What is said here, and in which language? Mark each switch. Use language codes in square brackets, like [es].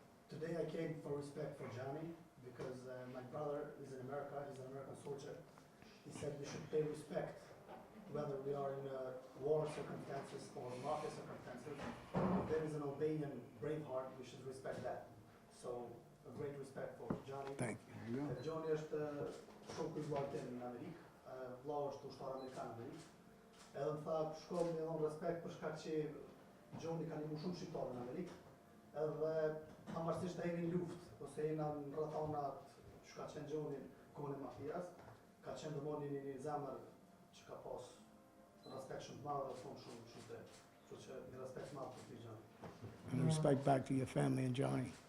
[en] Today I came for respect for Johnny because my brother is in America, he's an American soldier. He said we should pay respect whether we are in war circumstances or mafia circumstances. If there is an Albanian braveheart, we should respect that. So a great respect for Johnny. Thank you. [sq] Johnny është shoku i vllajt në Amerikë, vllau është ushtar amerikan në Amerikë. Edhe më tha, shkoj me dhon respekt për shkak që Johnny ka ndihmuar shumë shqiptarë në Amerikë. Edhe pavarësisht ai në luftë, ose jena në rrethonat që ka qenë Johnny kohën e mafias, ka qenë domoni një zemër që ka pas respekt shumë të madh dhe shumë të. Kështu që një respekt madh për ty Johnny. [en] And respect back to your family and Johnny.